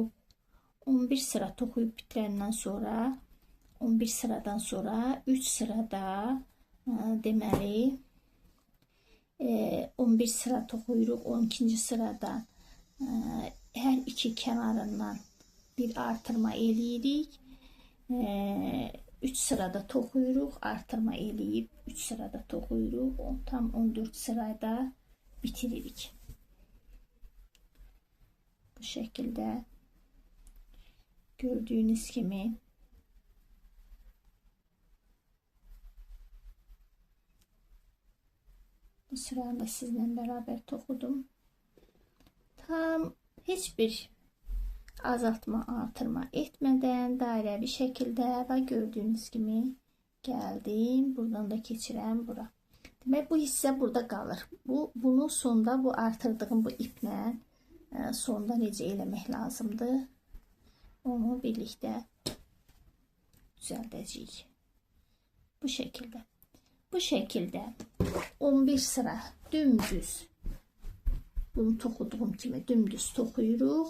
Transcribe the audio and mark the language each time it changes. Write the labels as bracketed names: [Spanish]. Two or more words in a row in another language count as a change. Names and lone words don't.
[Azerbaijani] 11 sıra toxuyub bitirəndən sonra 11 sıradan sonra 3 sırada deməli 11 sıra toxuyuruq. 12-ci sırada hər iki kənarından bir artırma eləyirik. 3 sırada toxuyuruq, artırma eləyib 3 sırada toxuyuruq. Tam 14 sırada bitiririk. [Turkish] Bu şekilde gördüğünüz gibi bu sıranı da sizinle beraber toxudum. Tam hiçbir azaltma, artırma etmeden [Azerbaijani] dairəvi şəkildə və [Turkish] gördüğünüz gibi geldim. [Azerbaijani] Buradan da keçirəm bura. Demək bu hissə burada qalır. Bunu sonda bu artırdığım bu iplə sonda necə eləmək lazımdır? Onu birlikdə düzəldəcəyik. Bu şəkildə. Bu şəkildə 11 sıra dümdüz bunu toxuduğum kimi dümdüz toxuyuruq.